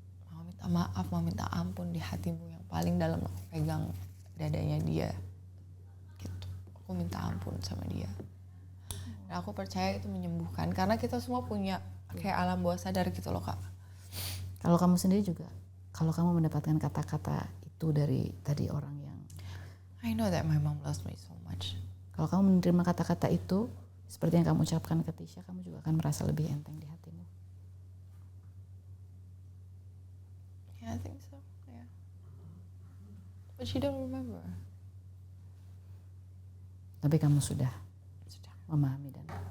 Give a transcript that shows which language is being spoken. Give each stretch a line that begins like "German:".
Indonesian: Mama minta maaf, Mama minta ampun, di hatimu yang paling dalam aku pegang dadanya dia. Gitu. Aku minta ampun sama dia. Dan aku percaya itu menyembuhkan karena kita semua punya kayak alam bawah sadar gitu loh Kak. Kalau kamu sendiri juga, kalau kamu mendapatkan kata-kata itu dari tadi orang yang
English: I know that my mom loves me so much.
Indonesian: Kalau kamu menerima kata-kata itu seperti yang kamu ucapkan ke Tisha, kamu juga akan merasa lebih enteng di hatimu.
English: Yeah, I think so. Yeah. But she don't remember.
Indonesian: Tapi kamu sudah memahami dan